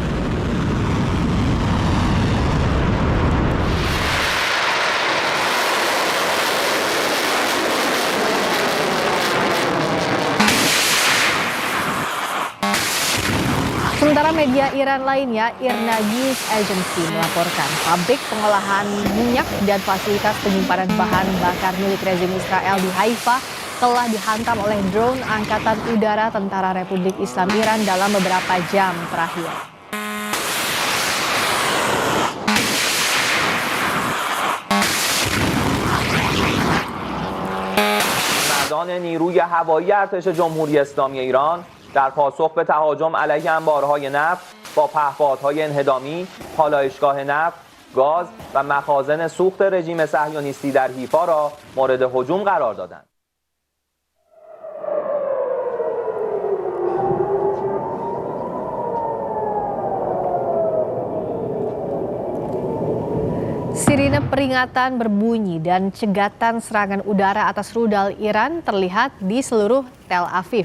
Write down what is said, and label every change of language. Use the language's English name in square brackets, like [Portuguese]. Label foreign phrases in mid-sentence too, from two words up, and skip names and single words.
[Indonesian] Sementara media Iran lainnya, IRNA News Agency melaporkan pabrik pengolahan minyak dan fasilitas penyimpanan bahan bakar milik rezim Israel di Haifa telah dihantam oleh drone Angkatan Udara Tentara Republik Islam Iran dalam beberapa jam terakhir. [Persian] مردان نیروی هوایی ارتش جمهوری اسلامی ایران در پاسخ به تهاجم علیه انبارهای نفت با پهپادهای انهدامی، پالایشگاه نفت، گاز و مخازن سوخت رژیم صهیونیستی در حیفا را مورد هجوم قرار دادند. [Indonesian] Sirine peringatan berbunyi dan cegatan serangan udara atas rudal Iran terlihat di seluruh Tel Aviv.